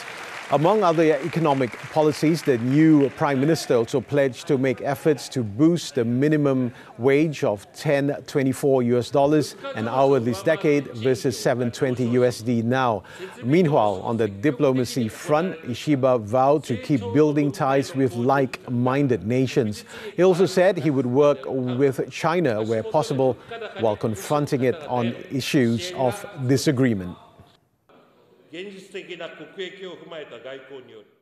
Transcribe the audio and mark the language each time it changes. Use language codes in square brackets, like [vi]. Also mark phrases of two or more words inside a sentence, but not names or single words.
[en] Among other economic policies, the new Prime Minister also pledged to make efforts to boost the minimum wage of $10.24 an hour this decade versus $7.20 USD now. Meanwhile, on the diplomacy front, Ishiba vowed to keep building ties with like-minded nations. He also said he would work with China where possible while confronting it on issues of disagreement. [ja] 現実的な国益を踏まえた外交による